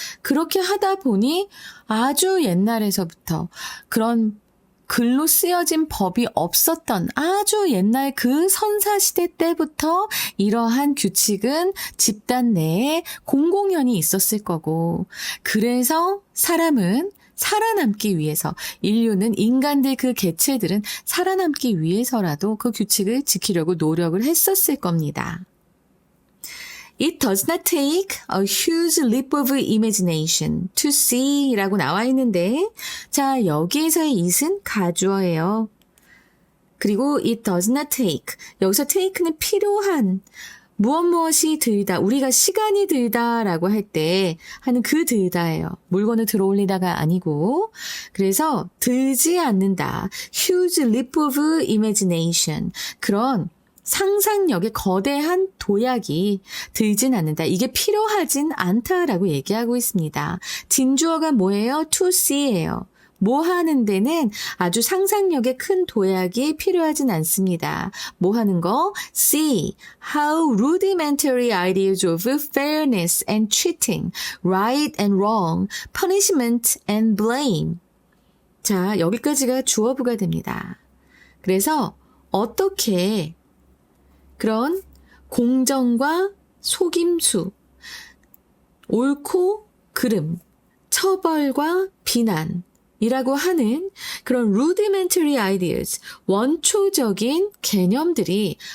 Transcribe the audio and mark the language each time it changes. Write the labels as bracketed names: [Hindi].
[Korean] 그렇게 하다 보니 아주 옛날에서부터 그런 글로 쓰여진 법이 없었던 아주 옛날 그 선사시대 때부터 이러한 규칙은 집단 내에 공공연히 있었을 거고 그래서 사람은 살아남기 위해서 인류는 인간들 그 개체들은 살아남기 위해서라도 그 규칙을 지키려고 노력을 했었을 겁니다. [English] It does not take a huge leap of imagination to see [Korean] 라고 나와 있는데 자 여기에서의 it은 가주어예요. 그리고 [English] it does not take [Korean] 여기서 take는 필요한 무엇이 들다 우리가 시간이 들다라고 할 때 하는 그 들다예요. 물건을 들어올리다가 아니고 그래서 들지 않는다. [English] huge leap of imagination [Korean] 그런 상상력의 거대한 도약이 들진 않는다. 이게 필요하진 않다라고 얘기하고 있습니다. 진주어가 뭐예요? [English] to see [Korean] 예요. 뭐 하는 데는 아주 상상력에 큰 도약이 필요하진 않습니다. 뭐 하는 거? [English] See how rudimentary ideas of fairness and cheating, right and wrong, punishment and blame. [Korean] 자, 여기까지가 주어부가 됩니다. 그래서 어떻게 그런 공정과 속임수, 옳고 그름, 처벌과 비난이라고 하는 그런 [English] rudimentary ideas, [Korean] 원초적인 개념들이